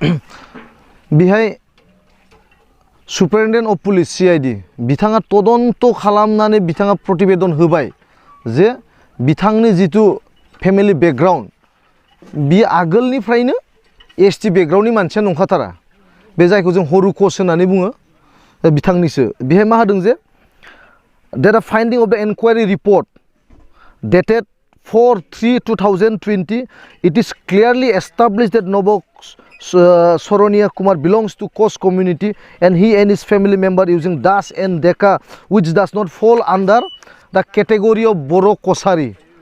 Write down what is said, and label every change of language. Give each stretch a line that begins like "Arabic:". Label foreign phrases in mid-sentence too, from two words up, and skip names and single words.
Bodo: बेहाय
English: Superintendent of Police CID
Bodo: बिथाङा तदन्त खालामनानै बिथाङा प्रतिवेदन होबाय जे बिथांनि जिथु
English: family background
Bodo: बि आगोलनिफ्रायनो ST बेकग्राउन्डनि मानसिया नंखाथारा बे जायखौ जों हरुकस होननानै बुङो बिथांनिसो बेहाय मा होदों जे
English: date of finding of the enquiry report dated 4/3/2020 it is clearly established that Nobo Soronia Kumar belongs to Kost community and he and his family member using Das and Deka which does not fall under the category of Boro Kosari.